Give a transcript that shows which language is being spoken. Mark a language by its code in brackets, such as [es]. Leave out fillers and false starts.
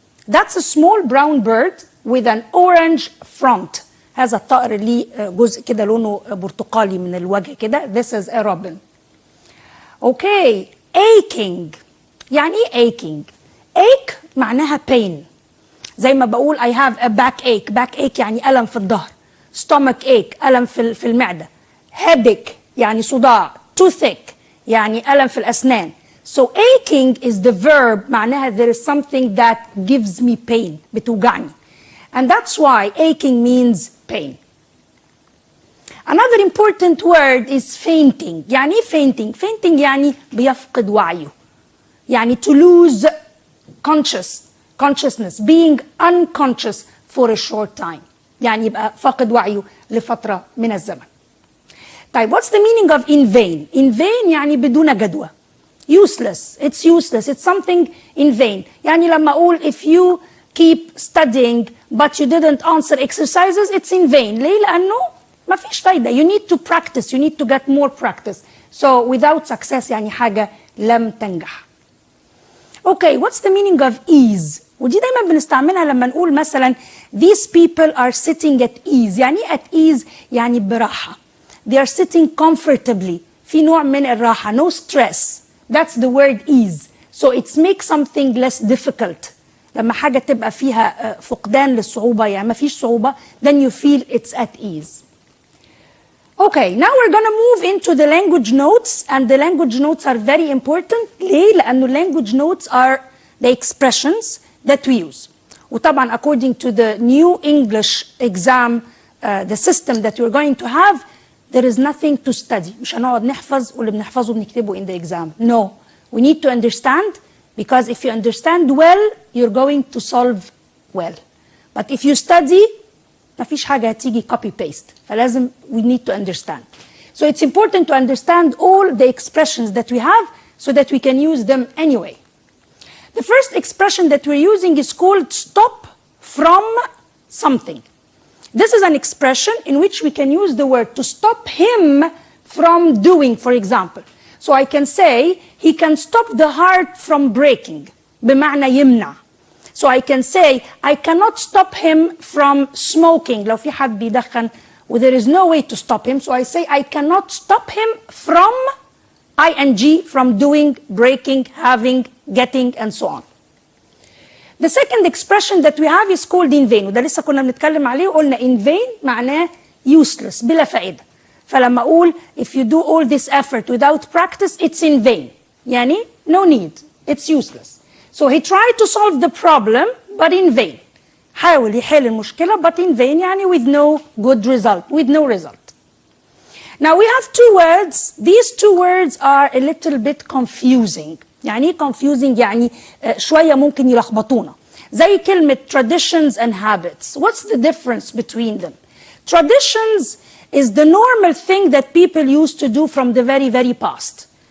[en] That's a small brown bird with an orange front. [ar] هذا الطائر اللي جزء كده لونه برتقالي من الوجه كده. [en] This is a robin. Okay, aching. [ar] يعني ايه aching؟ ache معناها pain. زي ما بقول [en] I have a backache. [ar] Backache يعني ألم في الظهر. Stomach ache ألم في المعدة. Headache يعني صداع. Toothache يعني ألم في الأسنان. [en] So aching is the verb [ar] معناها [en] there is something that gives me pain. [ar] بتوجعني. [en] And that's why aching means pain. Another important word is fainting. [ar] يعني إيه fainting؟ Fainting يعني بيفقد وعيه. [en] يعني to lose consciousness, being unconscious for a short time. [ar] يعني يبقى فاقد وعيه لفترة من الزمن. [en] طيب, what's the meaning of in vain? [ar] In vain يعني بدون جدوى. [en] Useless. It's useless. It's something in vain. [ar] يعني لما أقول [en] if you keep studying but you didn't answer exercises, it's in vain. [ar] ليه؟ لأنه ما فيش فايدة. [en] You need to practice. You need to get more practice. So without success [ar] يعني حاجة لم تنجح. [en] Okay, what's the meaning of ease? [ar] ودي دايما بنستعملها لما نقول مثلا [en] these people are sitting at ease. [ar] يعني at ease يعني براحة. [en] They are sitting comfortably. [ar] في نوع من الراحة. [en] No stress. That's the word ease. So it makes something less difficult. [ar] لما حاجة تبقى فيها فقدان للصعوبة يعني ما فيش صعوبة, [en] then you feel it's at ease. Okay, now we're going to move into the language notes, and the language notes are very important. [ar] ليه؟ لأنه [en] language notes are the expressions that we use. [ar] وطبعا [en] according to the new English exam, the system that we're going to have, there is nothing to study. [ar] مش هنقعد نحفظ واللي بنحفظه بنكتبه [en] in the exam. No, we need to understand, because if you understand well, you're going to solve well. But if you study, [ar] ما فيش حاجة هتيجي [en] copy paste. [ar] فلازم [en] we need to understand. So it's important to understand all the expressions that we have so that we can use them anyway. The first expression that we're using is called stop from something. This is an expression in which we can use the word to stop him from doing, for example. So I can say, he can stop the heart from breaking. [ar] بمعنى يمنع. [en] So I can say, I cannot stop him from smoking. [ar] لو في حد بيدخن, [en] there is no way to stop him. So I say, I cannot stop him from ing, from doing, breaking, having, getting, and so on. The second expression that we have is called in vain. [ar] وده لسه كنا بنتكلم عليه وقلنا in vain معناه useless, بلا فائدة. فلما أقول [en] if you do all this effort without practice, it's in vain. يعني no need, it's useless. So he tried to solve the problem, but in vain. [ar] حاول يحل المشكلة, [en] but in vain, يعني with no good result, with no result. Now we have two words. These two words are a little bit confusing. [ar] يعني confusing يعني شوية ممكن يلخبطونا. زي كلمة traditions and habits. What's the difference between them? [en] Traditions is the normal thing that people used to do from the very, very past.